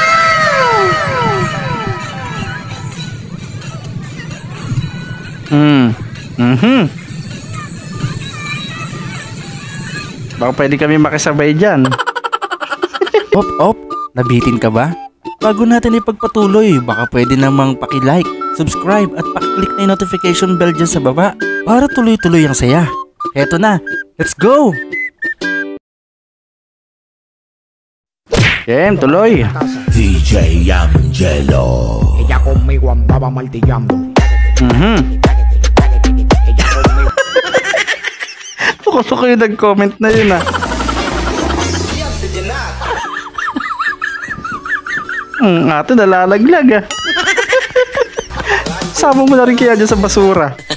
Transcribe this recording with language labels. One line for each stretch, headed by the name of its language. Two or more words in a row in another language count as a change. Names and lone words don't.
Filipino: Baka pwede kami makisabay dyan. Op, nabitin ka ba? Bago natin ipagpatuloy, baka pwede namang paki-like, subscribe at paki-click na yung
English: notification bell
Filipino: dyan sa baba para tuloy-tuloy ang saya. Heto na,
English: let's go!
Filipino: Game, tuloy. DJ Angelo.
Spanish: Ella conmigo andaba martillando.
Filipino: Gusto ko yung nag-comment na yun ah. Ate nalalaglag ah. Sama mo na rin kaya dyan sa basura.